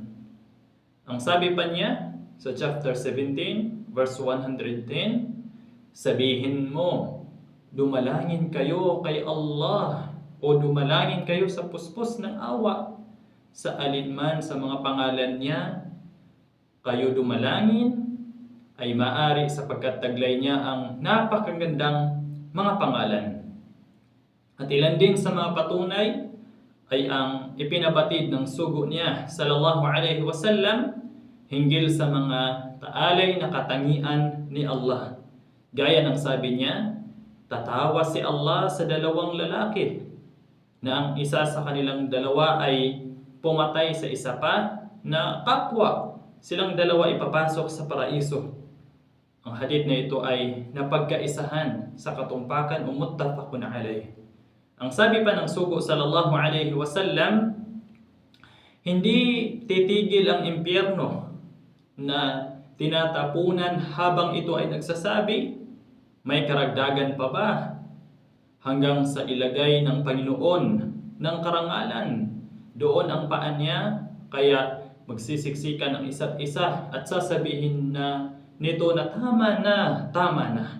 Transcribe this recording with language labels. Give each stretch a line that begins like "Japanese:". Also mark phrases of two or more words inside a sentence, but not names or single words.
Filipino: Ang sabi pa niya sa chapter 17, verse 110, sabihin mo, dumalangin kayo kay Allah o dumalangin kayo sa puspos ng awa sa alinman sa mga pangalan niya. Kayo dumalangin ay maari sapagkat taglay niya ang napakagandang mga pangalan. At ilan din sa mga patunay ay ang ipinabatid ng sugo niya
Arabic: صلى الله عليه وسلم
Filipino: hinggil sa mga taalay na katangian ni Allah. Gaya ng sabi niya, tatawa si Allah sa dalawang lalaki na ang isa sa kanilang dalawa ay pumatay sa isa pa na kapwa silang dalawa ipapasok sa paraiso. Ang hadith na ito ay napagkaisahan sa katumpakan o
Arabic: متفق عليه.
Filipino: Ang sabi pa ng sugo
Arabic: صلى الله عليه وسلم,
Filipino: hindi titigil ang impyerno na tinatapunan habang ito ay nagsasabi, may karagdagan pa ba hanggang sa ilagay ng Panginoon ng karangalan doon ang paa niya, kaya magsisiksikan ang isa't isa at sasabihin na nito na tama na.